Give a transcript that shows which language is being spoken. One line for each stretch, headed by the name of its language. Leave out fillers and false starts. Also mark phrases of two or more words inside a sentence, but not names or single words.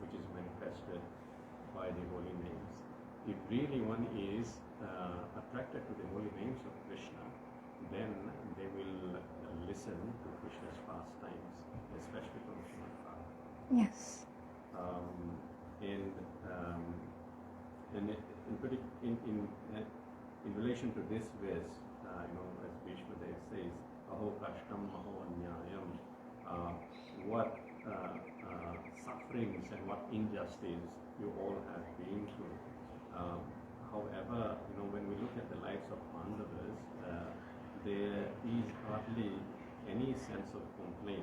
English: which is manifested by the holy names. If really one is attracted to the holy names of Krishna, then they will listen to Krishna's pastimes, especially from Srīmad Bhāgavatam. Yes. In relation to this verse, as Bhīṣmadeva says,
Sanskrit: "अहो कष्टम् अहो अन्यायम्,"
English: what sufferings and what injustice you all have been through. However, when we look at the lives of Pandavas, there is hardly any sense of complaint